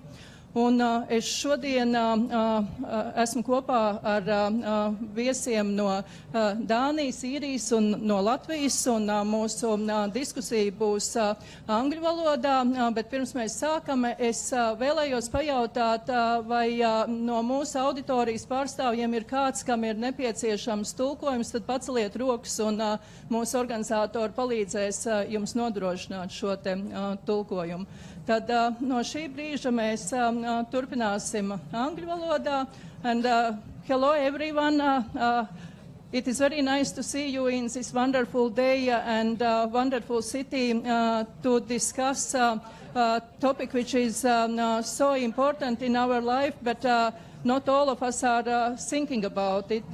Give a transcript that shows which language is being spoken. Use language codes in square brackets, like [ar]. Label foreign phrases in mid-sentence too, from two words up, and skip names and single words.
[lv] Un es šodien esmu kopā ar viesiem no Dānijas, Īrijas un no Latvijas, un mūsu diskusija būs angļu valodā, bet pirms mēs sākam, es vēlējos pajautāt, vai no mūsu auditorijas pārstāvjiem ir kāds, kam ir nepieciešams tulkojums, tad paceliet rokas, un mūsu organizatori palīdzēs jums nodrošināt šo te tulkojumu. Tad no šī brīža mēs turpināsim angļu valodā. [en] And hello everyone. It is very nice to see you in this wonderful day and wonderful city to discuss a topic which is so important in our life, but not all of us are thinking about it.